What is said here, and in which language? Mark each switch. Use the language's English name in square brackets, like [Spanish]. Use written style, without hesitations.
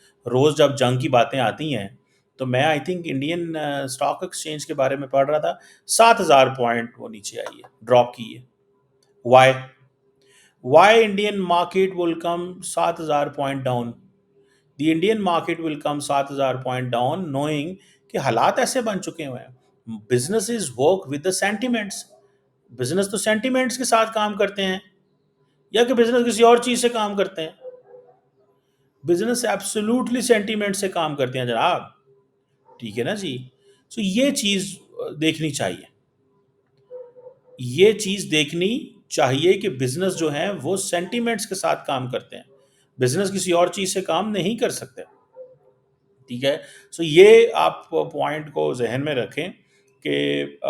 [Urdu] روز جب جنگ کی باتیں آتی ہیں تو میں I think Indian stock exchange کے بارے میں پڑھ رہا تھا، 7,000 پوائنٹ وہ نیچے آئی ہے، ڈراپ کی ہے. [English] Why Indian market will come 7,000 point down? The Indian market will come 7,000 point down knowing [Urdu] کہ حالات ایسے بن چکے ہوئے ہیں. [English] Businesses work with the sentiments. [Urdu] Business تو سینٹیمنٹس کے ساتھ کام کرتے ہیں یا کہ بزنس کسی اور چیز سے کام کرتے ہیں؟ بزنس ایبسولوٹلی سینٹیمنٹ سے کام کرتے ہیں جناب. ٹھیک ہے نا جی. سو یہ چیز دیکھنی چاہیے، یہ چیز دیکھنی چاہیے کہ بزنس جو ہیں وہ سینٹیمنٹس کے ساتھ کام کرتے ہیں، بزنس کسی اور چیز سے کام نہیں کر سکتے، ٹھیک ہے؟ سو یہ آپ پوائنٹ کو ذہن میں رکھیں کہ